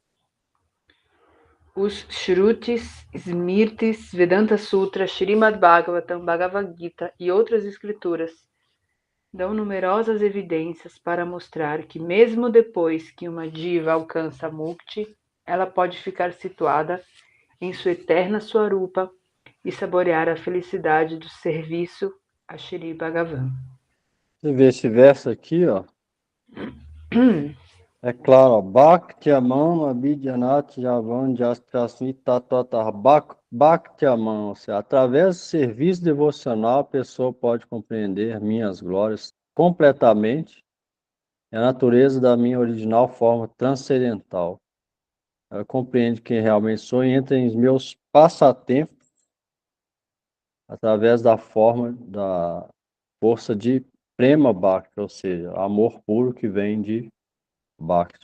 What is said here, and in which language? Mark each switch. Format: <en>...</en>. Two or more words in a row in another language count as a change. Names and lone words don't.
<pt>Os Shrutis, Smritis, Vedanta Sutra, Srimad Bhagavatam, Bhagavad Gita e outras escrituras dão numerosas evidências para mostrar que mesmo depois que uma diva alcança Mukti, ela pode ficar situada em sua eterna Swarupa e saborear a felicidade do serviço a Shri Bhagavan. Você vê esse verso aqui, ó. É claro, ó.</pt> <sa>Bhaktyamam abhidyanat javan jastrasmi tatotah.</sa> <pt>Bhaktyamam, ou seja, através do serviço devocional, a pessoa pode compreender minhas glórias completamente e a natureza da minha original forma transcendental. Ela compreende quem realmente sou e entra em meus passatempos através da forma da força de</pt> <sa>Prema Bhakti,</sa> <pt>ou seja, amor puro que vem de Bhakti.</pt>